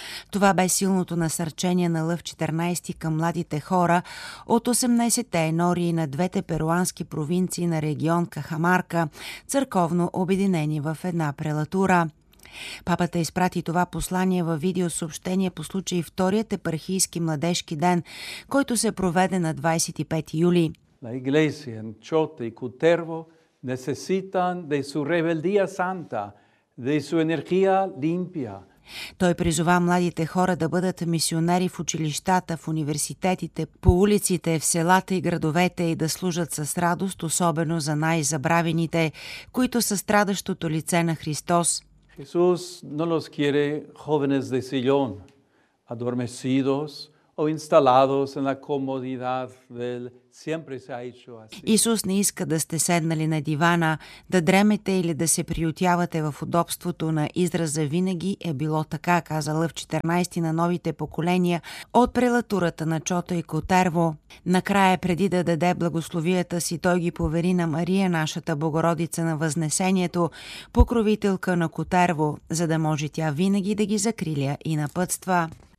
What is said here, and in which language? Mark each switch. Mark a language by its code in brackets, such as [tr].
[bg] Това бе силното насърчение на Лъв 14 към младите хора от 18-те енории на двете перуански провинции на регион Кахамарка, църковно обединени в една прелатура. Папата изпрати това послание във видеосъобщение по случай вторият епархийски младежки ден, който се проведе на 25 юли. [es] La iglesia en Chota y Cutervo necesitan de su rebeldía santa, de su energía limpia. [bg] Той призова младите хора да бъдат мисионери в училищата, в университетите, по улиците, в селата и градовете и да служат с радост, особено за най-забравените, които са страдащото лице на Христос. [es] Jesús no los quiere jóvenes de sillón, adormecidos o instalados en la comodidad del siempre se ha hecho así. [bg] Исус не иска да сте седнали на дивана, да дремете или да се приютявате в удобството на израза винаги е било така, каза Лъв 14 на новите поколения от прелатурата на Чото и Котерво. Накрая, преди да даде благословията си, той ги повери на Мария, нашата Богородица на Възнесението, покровителка на Котерво, за да може тя винаги да ги закриля и напътства.